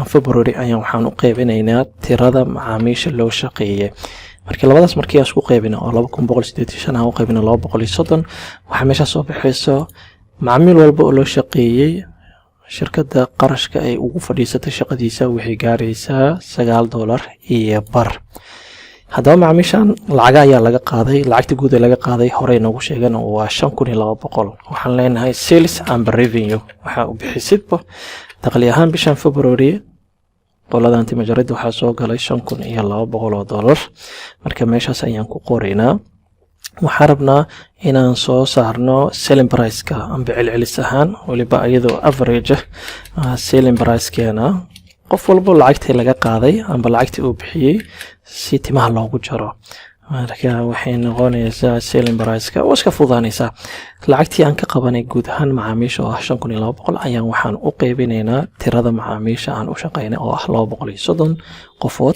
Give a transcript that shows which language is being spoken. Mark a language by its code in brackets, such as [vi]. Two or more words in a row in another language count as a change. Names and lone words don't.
[so] February ayaan waxaan u qaybinaynaa tirada macaamiisha loo shaqeeyay markii labadaas markii aan isku qaybino oo 285 aan u qaybino 230 waxa meesha soo baxayso macaamiil walba oo loo shaqeeyay shirkadda qarashka ay ugu fadhiisatay shaqadiisa waxay gaaraysaa $9 hadaba macaamiishan lacag ayaa laga qaaday lacagta guud ee laga qaaday hore noogu sheegan waa $5200 waxaan leenahay [en] sales and revenue [so] waxa uu bixisidba dakhli ahaan bishan February qoladan timo jarid waxa soo galay $5200 marka meeshaas ayaan ku qoraynaa waxaan rabnaa inaan soo saarno [en] selling price-ka [so] amba celcelis ahaan waliba iyadoo [en] average selling price-keena [so] qof walba lacagtii laga qaaday amba lacagtii uu bixiyay si timaha loogu jaro marka waxay noqonaysaa [en] selling price-ka [so] oo iska fudaanaysaa. Lacagtii aan ka qabanay guud ahaan macaamiisha oo ah 5200 ayaan waxaan u qaybinaynaa tirada macaamiisha aan u shaqaynay oo ah 230 qofood.